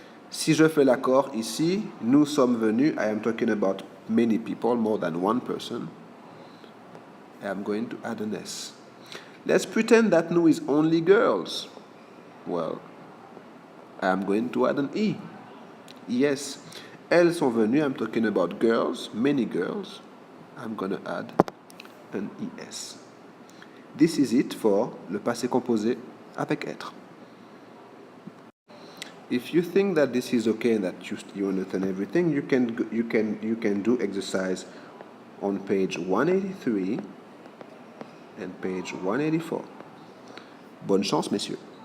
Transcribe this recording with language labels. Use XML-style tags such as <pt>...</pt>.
<fr>Si je fais l'accord ici, nous sommes venus,</fr> <en>I am talking about many people, more than one person, I am going to add an S. Let's pretend that nous is only girls. Well, I am going to add an E. Yes,</en> <fr>elles sont venues,</fr> <en>I'm talking about girls, many girls, I'm going to add an ES. This is it for</en> <fr>le passé composé avec être.</fr> <en>If you think that this is okay and that you understand everything, you can do exercise on page 183 and page 184.</en> <fr>Bonne chance, messieurs.</fr>